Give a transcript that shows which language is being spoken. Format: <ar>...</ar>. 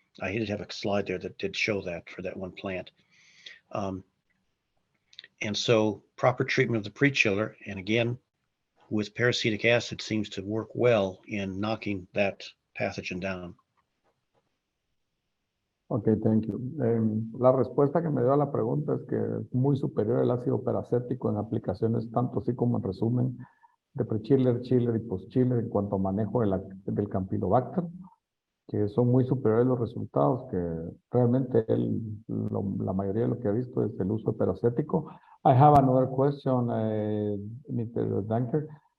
<en>I did have a slide there that did show that for that one plant. And so proper treatment of the pre-chiller, and again, with peracetic acid, seems to work well in knocking that pathogen down. Ok, thank you.</en> <es>La respuesta que me dio a la pregunta es que es muy superior el ácido peracético en aplicaciones tanto así como en resumen de pre-chiller, chiller y post-chiller en cuanto a manejo del Campylobacter, que son muy superiores los resultados, que realmente la mayoría de lo que ha visto es el uso de peracético.</es> <en>I have another question, Mr. Dankert.</en>